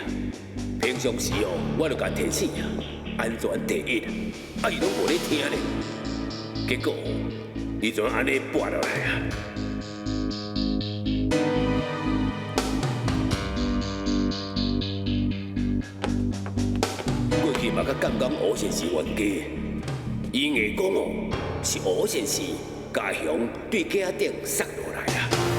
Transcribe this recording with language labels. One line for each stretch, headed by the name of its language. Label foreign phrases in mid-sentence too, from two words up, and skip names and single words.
Min Nan Chinese: 平常时哦，我就甲提醒啊，安全第一啊，伊拢无咧听咧。结果伊怎安尼跋落来啊？过去嘛，甲刚刚吴先生冤家，伊硬讲哦，是吴先生家乡对家顶塞落来啊。